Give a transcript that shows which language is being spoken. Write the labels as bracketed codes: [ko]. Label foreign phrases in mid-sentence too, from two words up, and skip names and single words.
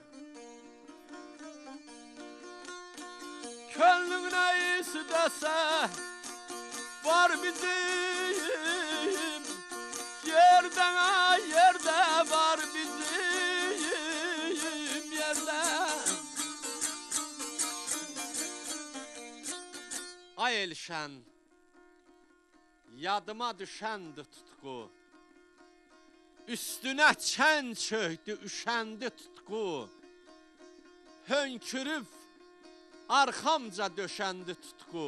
[az] Könlün ne istese var bizim yerden, ay yerde var bizim yerden. Ay Elşən, yadıma düşəndi tutqu. Üstünə çən çöktü, üşəndi tutqu. Hönkürüb arxamca döşəndi tutqu.